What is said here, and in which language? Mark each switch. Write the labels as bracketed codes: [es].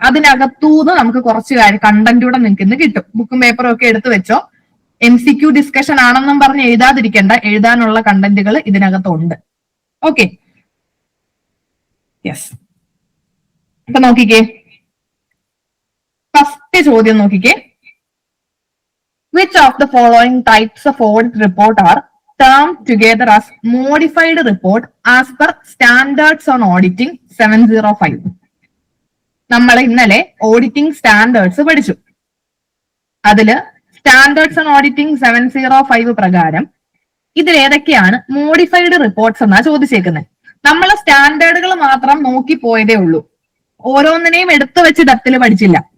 [ml] അതിനകത്തൂന്ന് നമുക്ക് കുറച്ച് കണ്ടന്റ് കൂടെ നിങ്ങൾക്ക് ഇന്ന് കിട്ടും. ബുക്കും പേപ്പറും ഒക്കെ എടുത്തു വെച്ചോ. MCQ ഡിസ്കഷൻ ആണെന്നും പറഞ്ഞ് എഴുതാതിരിക്കേണ്ട, എഴുതാനുള്ള കണ്ടന്റുകൾ ഇതിനകത്തുണ്ട്. Okay, yes. അപ്പൊ നോക്കിക്കേ, ഫസ്റ്റ് ചോദ്യം നോക്കിക്കേ. [en] Which of the following types of audit report are termed together as modified report as per Standards on Auditing 705? [ml] നമ്മൾ ഇന്നലെ ഓഡിറ്റിംഗ് സ്റ്റാൻഡേർഡ്സ് പഠിച്ചു. അതില് സ്റ്റാൻഡേർഡ്സ് ഓൺ ഓഡിറ്റിംഗ് 705 പ്രകാരം ഇതിൽ ഏതൊക്കെയാണ് മോഡിഫൈഡ് റിപ്പോർട്ട്സ് എന്നാ ചോദിച്ചേക്കുന്നത്. നമ്മൾ സ്റ്റാൻഡേർഡുകൾ മാത്രം നോക്കി പോയതേ ഉള്ളൂ, ഓരോന്നിനെയും എടുത്തു വെച്ച് ഡെപ്തിൽ പഠിച്ചില്ല.